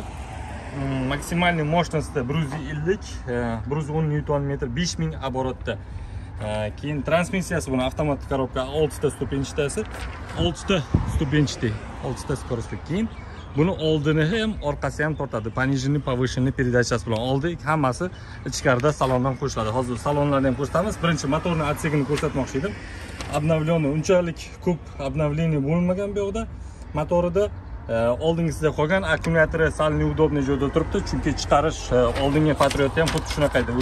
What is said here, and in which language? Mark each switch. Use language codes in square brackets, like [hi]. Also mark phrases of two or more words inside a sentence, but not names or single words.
[uz] Maksimal mощности 150, 110 Nm, 5000 оборотda. Keyin transmissiyasi buni avtomat korobka 6 ta stupenchitasi, 6 ta stupenchitli, 6 ta скоростli. Keyin buni oldini ham, orqasi ham tortadi. [ru] Пониженный, повышенный передачasi [uz] bilan oldi hammasi ichkarida salondan qo'shiladi. Hozir salonlarni ham ko'rsatamiz. Birinchi motorning отсегini ko'rsatmoqchi edim. Обновленный, unchalik ko'p обновление bo'lmagan bu yoqda. Motorida oldingisida qolgan akkumulyatori sal neudobniy joyda turibdi, chunki chiqarish oldingi Patriotda ham xuddi shunaqa edi.